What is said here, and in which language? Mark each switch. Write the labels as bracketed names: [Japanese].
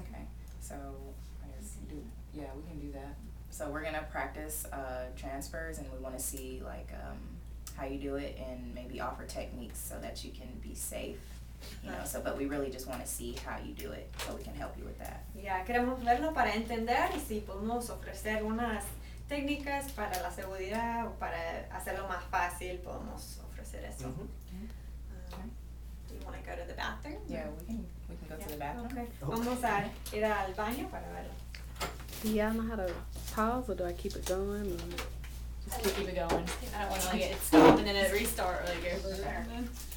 [English] Okay, so I guess we can do that. So we're gonna practice transfers, and we want to see like how you do it, and maybe offer techniques so that you can be safe. You know, so but we really just want to see how you do it, so we can help you with that. [Spanish] Ya, queremos verlo para entender y si podemos ofrecer unas técnicas para la seguridad o para hacerlo más fácil, podemos ofrecer eso. [English] Do you want to go to the bathroom? Yeah, we can go to the bathroom. Okay. [Spanish] Vamos a ir al baño para verlo. [English] Do y'all know how to pause, or do I keep it going? Or Just keep it going. I don't want to get it stopped and then it restart like every